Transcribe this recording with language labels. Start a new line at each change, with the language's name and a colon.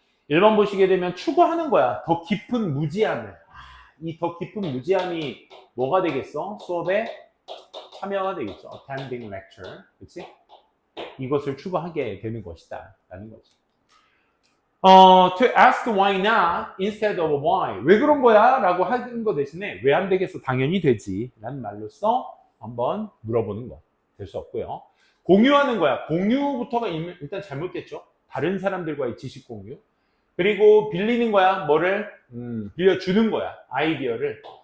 Korean: 1번 보시게 되면 추구하는 거야. 더 깊은 무지함을. 이 더 깊은 무지함이 뭐가 되겠어? 수업에 참여가 되겠죠.
English: Attending lecture.
Korean: 그치? 이것을 추구하게 되는 것이다. 라는 거죠.
English: To ask why not instead of why.
Korean: 왜 그런 거야? 라고 하는 거 대신에 왜 안 되겠어? 당연히 되지. 라는 말로써 한번 물어보는 거. 될 수 없고요. 공유하는 거야. 공유부터가 일단 잘못됐죠. 다른 사람들과의 지식 공유. 그리고 빌리는 거야. 뭐를? 빌려주는 거야. 아이디어를.